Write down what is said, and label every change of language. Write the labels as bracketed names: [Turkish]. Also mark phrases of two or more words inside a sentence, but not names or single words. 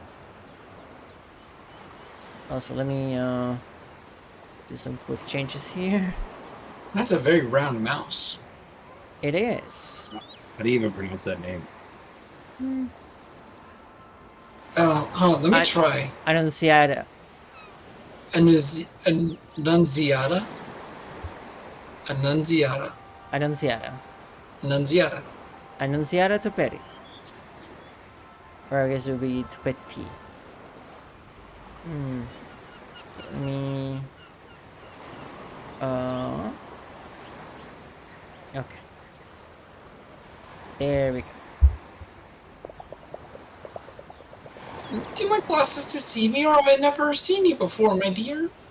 [English] Also, let me do some quick changes here. That's a very round mouse. It is. How do you even pronounce that name? Oh, hold on, let me I- try. Annunciata. Annunziata? Annunziata. Annunziata. Annunziata. Annunziata Topetti. Or I guess it would be Topetti. Let me... Okay. There we go. Do my glasses to see me, or have I never seen you before, my dear?